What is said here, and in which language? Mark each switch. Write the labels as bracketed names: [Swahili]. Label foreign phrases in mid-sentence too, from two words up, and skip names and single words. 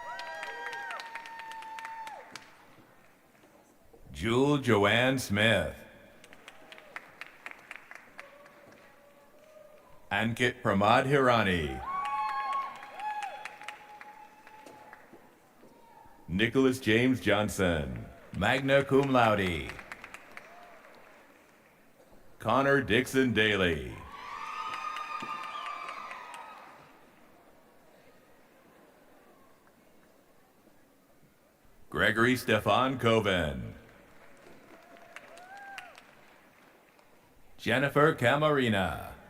[English] Jewel Joanne Smith. Ankit Pramad Hirani. Nicholas James Johnson, [Latin] magna cum laude. [English] Connor Dixon Daly. Gregory Stefan Coven. Jennifer Camarina.